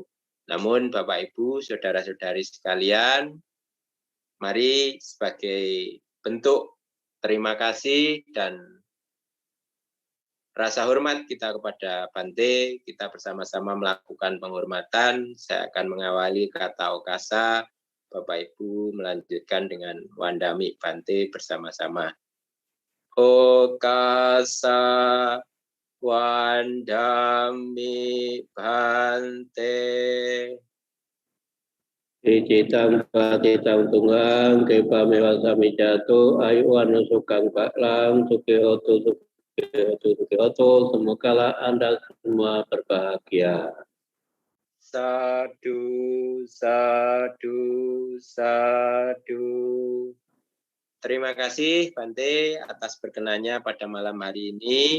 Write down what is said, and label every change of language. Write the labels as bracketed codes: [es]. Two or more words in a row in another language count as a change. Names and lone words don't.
[id] Namun Bapak Ibu, saudara-saudari sekalian, mari sebagai bentuk terima kasih dan rasa hormat kita kepada Bante, kita bersama-sama melakukan penghormatan. Saya akan mengawali kata okasa, Bapak Ibu melanjutkan dengan [pi] wandami Bante [id] bersama-sama. [pi] Okasa wandami Bante. Icitang patitang tunggang kepa mewasami jatuh ayu anu sukang paklang suki oto [id] semoga Anda semua berbahagia. [pi] Sadu, sadu, sadu. [id] Terima kasih Bante atas berkenannya pada malam hari ini.